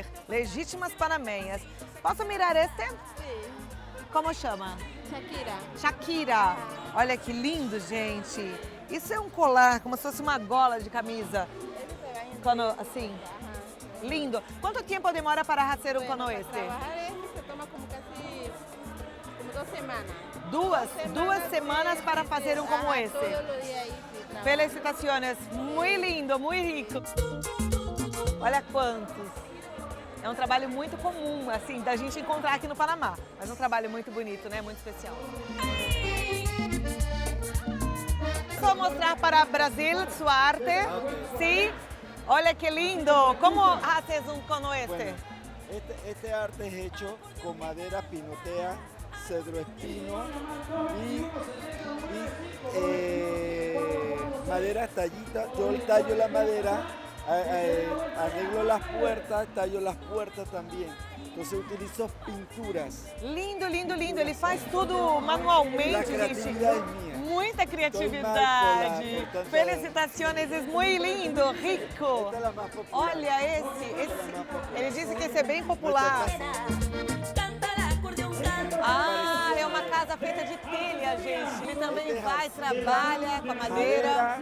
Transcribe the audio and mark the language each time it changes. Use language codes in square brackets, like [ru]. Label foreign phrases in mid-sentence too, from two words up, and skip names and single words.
[pt] Legítimas panamenhas. Posso mirar este? Sim. Como chama? Shakira. Shakira. Olha que lindo, gente. Isso é um colar, como se fosse uma gola de camisa. Quando, assim. Lindo. Quanto tempo demora para fazer um como este? [es] Se toma como casi 2 semanas. [pt] Duas semanas para fazer um como esse. Felicitações. Muito lindo, muito rico. Olha quantos. É um trabalho muito comum, assim, da gente encontrar aqui no Panamá. Mas um trabalho muito bonito, né? Muito especial. Vou mostrar para o Brasil sua arte. Sim. Olha que lindo. Como haces um como este? [es] Bueno, este arte es hecho con madera pinotea, cedro espino y y madera tallita. Yo tallo la madera, arreglo las puertas, tallo las puertas también. Entonces utilizo pinturas. [pt] Lindo, lindo, lindo. Ele faz tudo manualmente, [es] La [pt] gente. [es] creatividad es mía. [pt] Muita criatividade. Felicitações, é muito lindo, rico. Olha esse. Ele disse que esse é bem popular. Ah, é uma casa feita de telha, gente. Ele também trabalha com a madeira.